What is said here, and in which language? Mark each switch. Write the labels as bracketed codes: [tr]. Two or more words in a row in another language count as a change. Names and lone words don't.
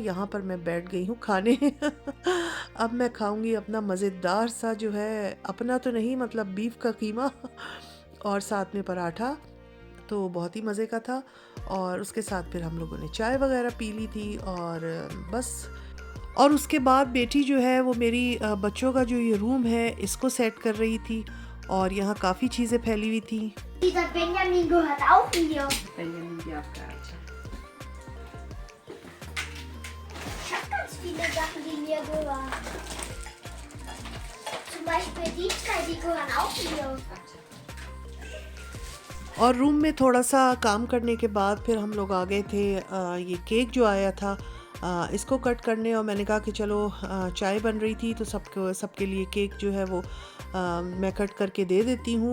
[hi] और यहाँ पर मैं बैठ गई हूँ खाने अब मैं खाऊंगी अपना मज़ेदार सा जो है, अपना तो नहीं मतलब बीफ का कीमा और साथ में पराठा, तो बहुत ही मज़े का था। और उसके साथ फिर हम लोगों ने चाय वगैरह पी ली थी और बस। और उसके बाद बेटी जो है वो मेरी बच्चों का जो ये रूम है इसको सेट कर रही थी, और यहाँ काफ़ी चीज़ें फैली हुई थी। [de] Dieser Benjamin gehört auch hier. [hi] बेंजामिन भी आपका अच्छा। [de] Ich habe ganz viele Sachen, die mir gehören. Zum Beispiel die zwei, die gehören auch mir. [hi] और रूम में थोड़ा सा काम करने के बाद फिर हम लोग आ गए थे ये केक जो आया था इसको कट करने। और मैंने कहा कि चलो चाय बन रही थी तो सबके लिए केक जो है वो मैं कट करके दे देती हूँ।